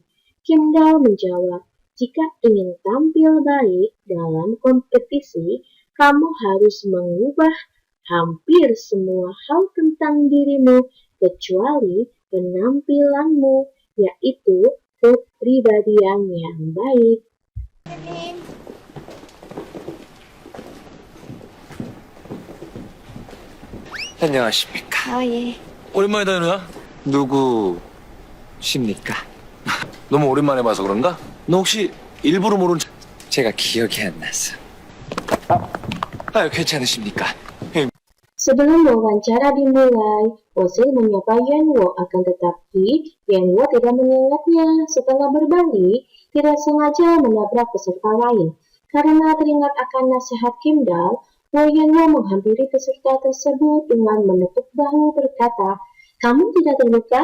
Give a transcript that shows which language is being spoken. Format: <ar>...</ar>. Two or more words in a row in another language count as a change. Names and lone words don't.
<id>Kimdal menjawab, jika ingin tampil baik dalam kompetisi, kamu harus mengubah hampir semua hal tentang dirimu kecuali penampilanmu, yaitu kepribadian yang baik.</id> <ko>안녕하십니까. 예. 오랜만이다, 누나. 누구십니까? 너무 오랜만에 봐서 그런가? 너 혹시 일부러 모른 척... 제가 기억이 안 나서. 괜찮으십니까?</ko> <id>Sebelum wawancara dimulai, Osil menyapa Yenwo, akan tetapi Yenwo tidak mengingatnya. Setelah berbalik, tidak sengaja menabrak peserta lain. Karena teringat akan nasihat Kimdal, Wo Yenwo menghampiri peserta tersebut dengan menepuk bahu berkata, "Kamu tidak terluka?</id>